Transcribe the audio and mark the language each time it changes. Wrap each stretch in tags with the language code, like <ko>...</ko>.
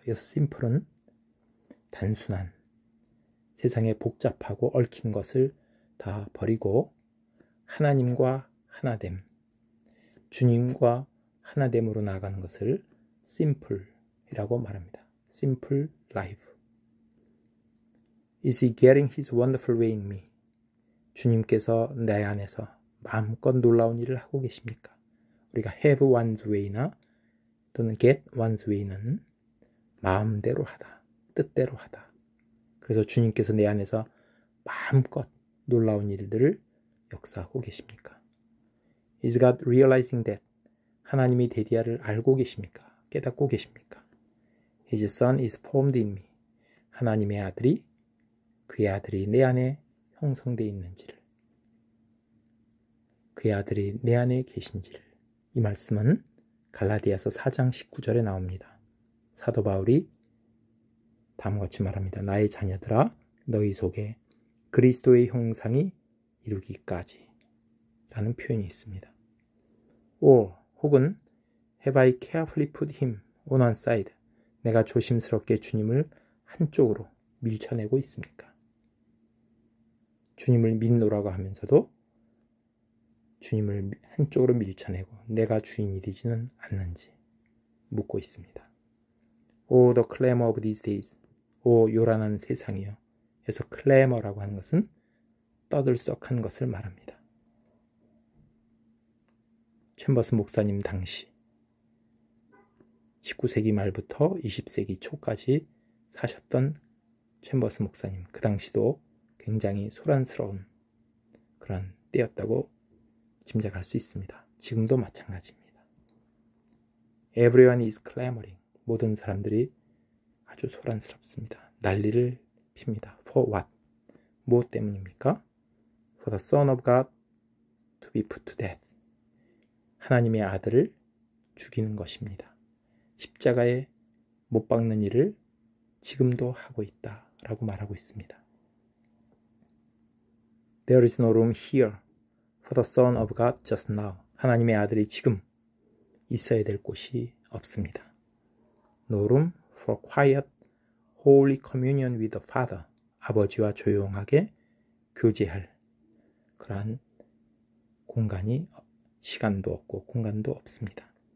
<ko>그래서 simple은 단순한, 세상에 복잡하고 얽힌 것을 다 버리고 하나님과 하나됨, 주님과 하나됨으로 나아가는 것을 simple이라고 말합니다.</ko> <en>Simple life. Is he getting his wonderful way in me?</en> <ko>주님께서 내 안에서 마음껏 놀라운 일을 하고 계십니까? 우리가</ko> <en>have one's way</en> <ko>나 또는</ko> <en>get one's way</en> <ko>는 마음대로 하다, 뜻대로 하다. 그래서 주님께서 내 안에서 마음껏 놀라운 일들을 역사하고 계십니까?</ko> <en>Is God realizing that?</en> <ko>하나님이 데디아를 알고 계십니까? 깨닫고 계십니까?</ko> <en>His son is formed in me.</en> <ko>하나님의 아들이, 그의 아들이 내 안에 형성되어 있는지를, 그의 아들이 내 안에 계신지를. 이 말씀은 갈라디아서 4장 19절에 나옵니다. 사도 바울이 다음과 같이 말합니다. 나의 자녀들아, 너희 속에 그리스도의 형상이 이루기까지 라는 표현이 있습니다. 혹은</ko> <en>have I carefully put him on one side,</en> <ko>내가 조심스럽게 주님을 한쪽으로 밀쳐내고 있습니까? 주님을 믿노라고 하면서도 주님을 한쪽으로 밀쳐내고 내가 주인이 되지는 않는지 묻고 있습니다.</ko> <en>the clamor of these days,</en> <ko>요란한 세상이요. 그래서 clamor라고 하는 것은 떠들썩한 것을 말합니다. 챔버스 목사님 당시 19세기 말부터 20세기 초까지 사셨던 챔버스 목사님, 그 당시도 굉장히 소란스러운 그런 때였다고 짐작할 수 있습니다. 지금도 마찬가지입니다.</ko> <en>Everyone is clamoring,</en> <ko>모든 사람들이 아주 소란스럽습니다. 난리를 핍니다.</ko> <en>For what?</en> <ko>무엇 때문입니까?</ko> <en>For the Son of God to be put to death,</en> <ko>하나님의 아들을 죽이는 것입니다. 십자가에 못 박는 일을 지금도 하고 있다라고 말하고 있습니다.</ko> <en>There is no room here for the Son of God just now,</en> <ko>하나님의 아들이 지금 있어야 될 곳이 없습니다.</ko> <en>No room for quiet, holy communion with the Father,</en> <ko>아버지와 조용하게 교제할 그러한 공간이, 시간도 없고 공간도 없습니다.</ko>